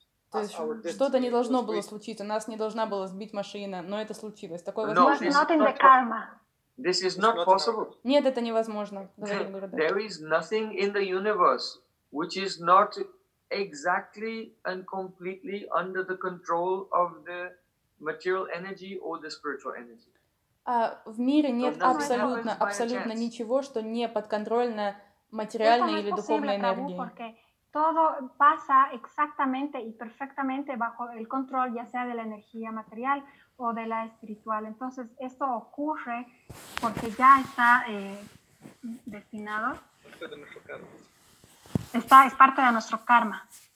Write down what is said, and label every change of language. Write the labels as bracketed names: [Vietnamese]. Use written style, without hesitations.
[Russian] То есть что-то не должно было случиться, нас не должна была сбить машина, но это случилось. Такое возможно? [English] No, not in the karma. This is not possible. [Russian] Нет, это невозможно. [English] There is nothing in the universe which is not exactly and completely under the control of the material energy or the spiritual energy. [Russian] В мире нет абсолютно ничего, что не подконтрольно материальной или духовной энергии. [Spanish] Todo pasa exactamente y perfectamente bajo el control, ya sea de la energía material o de la espiritual. Entonces, esto ocurre porque ya está destinado. Es parte de nuestro karma.